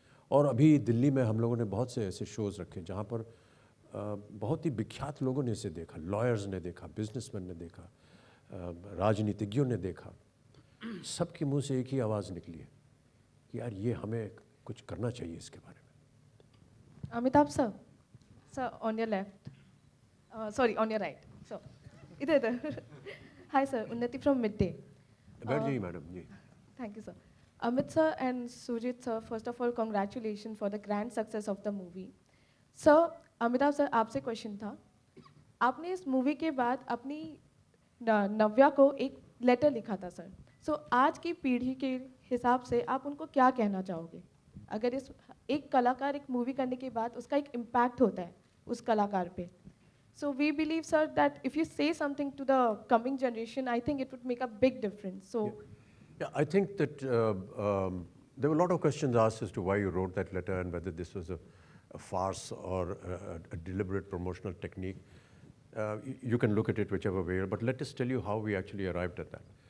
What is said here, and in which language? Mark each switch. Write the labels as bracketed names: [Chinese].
[Hindi] और अभी दिल्ली में हम लोगों ने बहुत से ऐसे शोज़ रखे जहाँ पर बहुत ही विख्यात लोगों ने इसे देखा, लॉयर्स ने देखा, बिजनेसमैन ने देखा, राजनीतिज्ञों ने देखा। सबके मुंह से एक ही आवाज़ निकली है कि यार ये हमें कुछ करना चाहिए इसके बारे में। [English] Amitabh sir, sir on your left, sorry on your right. [Hindi] So, इधर. [English] Hi sir, Unnati from Midday. [Hindi] बैठ जाइए madam ji. [English] Thank you sir. Amit sir and Sujit sir, first of all congratulations for the grand success of the movie. [Hindi] Sir, Amitabh sir आपसे question था, आपने इस movie के बाद अपनी नव्या को एक लेटर लिखा था सर। सो आज की पीढ़ी के हिसाब से आप उनको क्या कहना चाहोगे? अगर इस एक कलाकार एक मूवी करने के बाद उसका एक इम्पैक्ट होता है उस कलाकार पे, [English] So we believe sir that if you say something to the coming generation, I think it would make a big difference. So Yeah, I think that there were a lot of questions asked as to why you wrote that letter and whether this was a farce or a deliberate promotional technique. You can look at it whichever way, but let us tell you how we actually arrived at that.